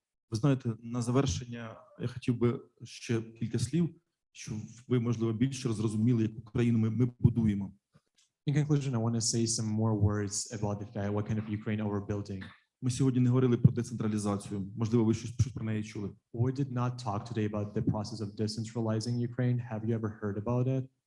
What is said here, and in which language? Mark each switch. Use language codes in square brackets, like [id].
[uk] Ви знаєте, на завершення я хотів би ще кілька слів, щоб ви, можливо, більше зрозуміли, яку країну ми будуємо. [en] In conclusion, I want to say some more words about the fact what kind of Ukraine we're building. [uk] Ми сьогодні не говорили про децентралізацію. Можливо, ви щось про неї чули. [en] We did not talk today about the process of decentralizing Ukraine. Have you ever heard about it?